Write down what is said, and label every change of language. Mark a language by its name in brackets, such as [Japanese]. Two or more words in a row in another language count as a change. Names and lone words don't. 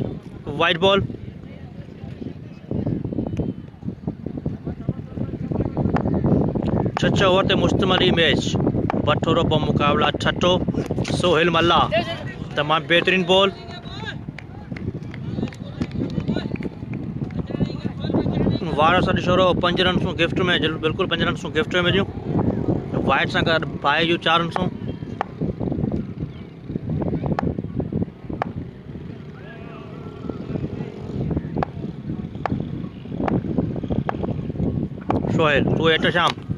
[Sindhi] वाइट बॉल छह ओवर ते मुश्तमिल ही मैच, बठोरो मुकाबला छठो। सोहेल मल्ला तमाम बेहतरीन बॉल। वार सां ॾिसो 5 रन गिफ्ट में, बिल्कुल 5 रन गिफ्ट में मिलियूं। वाइट सां गॾु भाई जूं 4 रन। सोहेल टू एहतशाम।